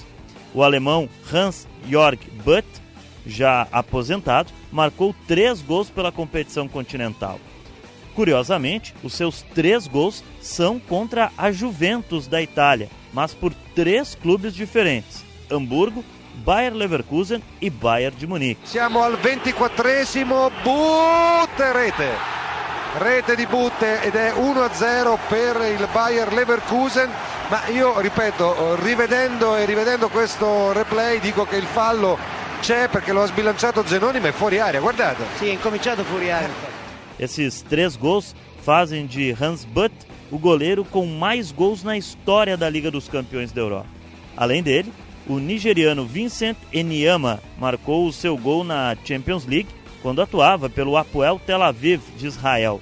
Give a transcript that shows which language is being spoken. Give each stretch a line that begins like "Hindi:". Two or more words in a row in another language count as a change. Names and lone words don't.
Portuguese: O alemão Hans-Jörg Butt, já aposentado, marcou 3 gols pela competição continental. Curiosamente, os seus 3 gols são contra a Juventus da Itália, mas por 3 clubes diferentes: Hamburgo, Bayer Leverkusen e Bayern de Munique.
Italian: Siamo al 24esimo, Butte, rete di Butte ed è 1-0 per il Bayer Leverkusen, ma io ripeto, rivedendo questo replay dico che il fallo c'è perché lo ha sbilanciato Zenoni, ma è fuori area, guardate. Sì, è incominciato fuori area.
Portuguese: Esses 3 gols fazem de Hans Butt o goleiro com mais gols na história da Liga dos Campeões da Europa. Além dele, o nigeriano Vincent Enyama marcou o seu gol na Champions League quando atuava pelo Hapoel Tel Aviv de Israel.